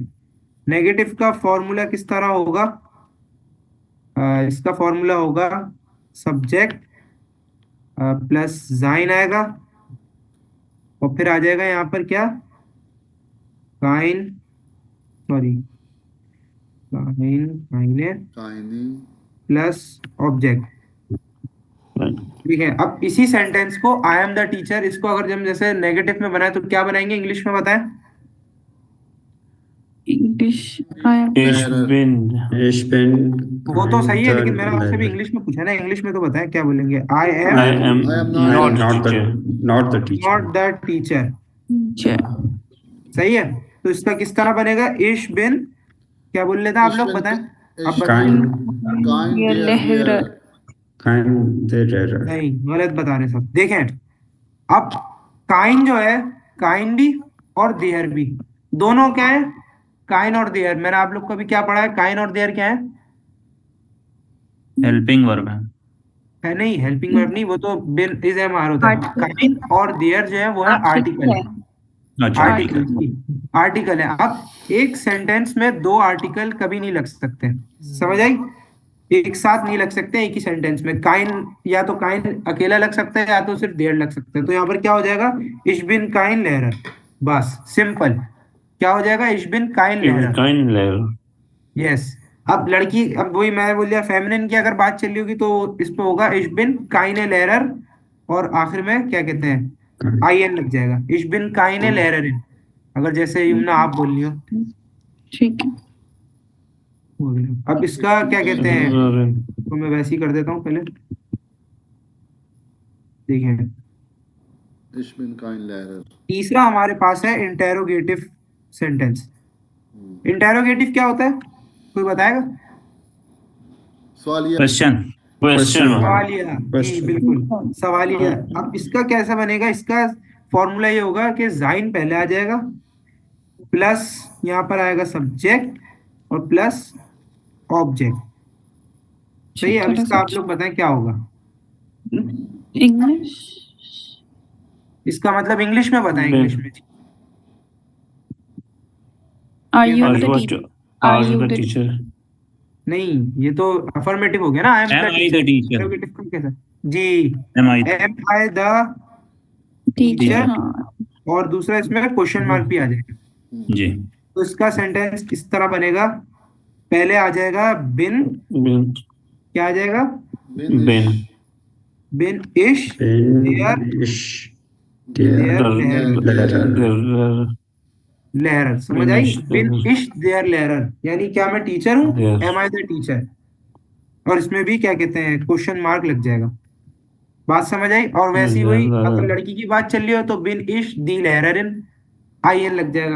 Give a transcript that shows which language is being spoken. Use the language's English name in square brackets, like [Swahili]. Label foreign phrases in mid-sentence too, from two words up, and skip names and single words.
[Hindi] नेगेटिव का फॉर्मूला किस तरह होगा, इसका फॉर्मूला होगा [English] subject plus [Hindi] जाइन आएगा, और फिर आ जाएगा यहाँ पर क्या, काइन, सॉरी काइन, काइने कहानी, [English] plus object. [Hindi] ठीक है, अब इसी सेंटेंस को [English] I am the teacher, [Hindi] इसको अगर हम जैसे नेगेटिव में बनाए तो क्या बनाएंगे, इंग्लिश में बताएं। [English] English, I am, [German] ich Lehrer, bin Ich bin [Hindi] वो तो सही है, [German] der [Hindi] लेकिन मैंने आपसे भी [German] Lehrer. [Hindi] इंग्लिश में पूछा ना, इंग्लिश में तो बताएं क्या बोलेंगे, [English] आई I am am I am I not am not teacher not the teacher. not the teacher. teacher, [Hindi] सही है, तो इसका किस तरह बनेगा, [German] ich bin, [Hindi] क्या बोल लेते हैं आप [German] ich [Hindi] लोग [German] bin, [Hindi] बताएं। अब [German] ich [Hindi] बताएं। [German] Kein, kein der der Lehrer, Lehrer, kein der Lehrer. [Hindi] नहीं गलत बता रहे सब, देखें अब काइन जो है, काइन भी और देयर भी, दोनों क्या है, काइन और देयर। मैंने आप लोग को भी क्या पढ़ा है, काइन और देयर क्या [English] helping verb है [Hindi] है नहीं, [English] helping verb [Hindi] नहीं, वो तो बिन [English] is am are [Hindi] होता है। Article. काइन और देयर जो है वो है आर्टिकल है, अच्छा आर्टिकल Article. आर्टिकल है। अब एक सेंटेंस में दो आर्टिकल कभी नहीं लग सकते, समझ आई, एक साथ नहीं लग सकते एक ही सेंटेंस में। काइन या तो काइन अकेला लग सकता है, या तो सिर्फ देयर लग सकता है। तो यहाँ पर क्या हो जाएगा, [German] ich bin kein Lehrer, [Hindi] बस सिंपल। क्या हो जाएगा, [German] ich bin kein ich bin लेहरर, kein Lehrer [Hindi] यस। अब लड़की, अब वही मैं बोल दिया, फेमिनिन की अगर बात चल रही होगी तो इस पे होगा [German] ich bin keine Lehrer, [Hindi] और आखिर में क्या कहते हैं, आई एन लग जाएगा, [German] ich bin keine Lehrer. [Hindi] अगर जैसे यमुना आप बोल रही हो, ठीक है, हो गया। अब इसका क्या कहते हैं, [German] Lehrerin [Hindi] तो मैं वैसे ही कर देता हूँ पहले, देखिए [German] ich bin kein Lehrer, [Hindi] तीसरा हमारे पास है [English] interrogative sentence. [Hindi] इंटेरोगेटिव क्या होता है, कोई बताएगा। सवालिया, [English] question question mark [Hindi] सवालिया, जी बिल्कुल सवालिया। अब इसका कैसा बनेगा, इसका फॉर्मूला ये होगा कि जाइन पहले आ जाएगा, प्लस यहाँ पर आएगा सब्जेक्ट, और प्लस ऑब्जेक्ट। सही है, अब इसका आप लोग बताएं क्या होगा, English, इसका मतलब इंग्लिश में बताएं, इंग्लिश में। [English] are you are the you teacher? are you the teacher [Hindi] नहीं, ये तो अफर्मेटिव हो गया ना, [English] I am am I the teacher [Hindi] इंटेरोगेटिव का कैसा, जी [English] am I am I the Teacher, टीचर, [Hindi] हाँ, और दूसरा इसमें [English] question mark [Hindi] भी आ जाएगा। जी तो इसका सेंटेंस किस तरह बनेगा, पहले आ जाएगा बिन, [German] bin [Hindi] क्या आ जाएगा, [German] bin bin bin ich Bin देयर ich der देयर Lehrer. der [Hindi] लहरर। समझ [German] bin [Hindi] आई, [German] ich बिन der ich der Lehrer, [Hindi] यानी क्या मैं टीचर हूँ, yes [English] am I the teacher, [Hindi] और इसमें भी क्या कहते हैं [English] question mark [Hindi] लग जाएगा। बात समझ आई? और वैसी हुई अगर लड़की की बात चल रही हो तो [German] bin ich die Lehrerin, [Hindi] आई एन लग जाएगा।